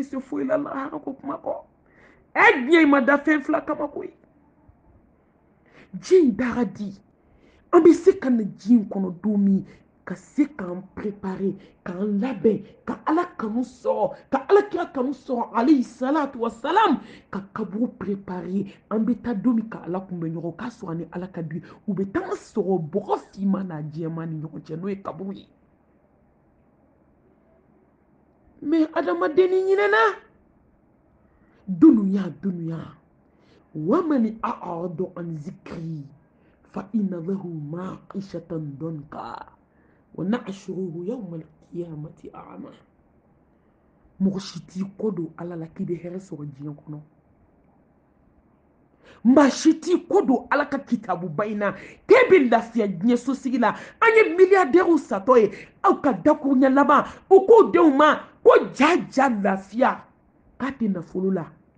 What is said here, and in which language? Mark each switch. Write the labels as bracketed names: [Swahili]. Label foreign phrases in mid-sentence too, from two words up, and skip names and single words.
[Bambara] se foyi la lahara ko kuma kɔ diɲɛ ma da fɛn fila kama koyi diɲɛ in dara di an bɛ se ka na diɲɛ in kɔnɔ don min ka se k'an préparer k'an labɛn ka ala kanu sɔrɔ ka alakira kanu sɔrɔ [Arabic] عليه الصلاة والسلام [Bambara] ka kaburu préparer an bɛ taa don min ka ala kunbɛ ɲɔgɔn k'a sɔrɔ ani ala ka di u bɛ taa sɔrɔ bɔgɔ finman n'a jɛman ni ɲɔgɔn cɛ n'o ye kaburu ye mais adamaden ni ɲinɛna dunuya [Arabic] ومن أعرض عن ذكري فإن له معيشة ضنكا ونحشره يوم القيامة أعمى [Bambara] mɔgɔ si t'i kɔ don ala la k'i bɛ hɛrɛ sɔrɔ diɲɛ kɔnɔ maa si t'i kɔ don ala ka kitabuba in na k'e bɛ lafiya diɲɛ sosigi la an ye miliyardɛriw satɔ ye aw ka dakuruɲɛ laban u k'o denw ma ko ja lafiya k'a tɛ nafolo la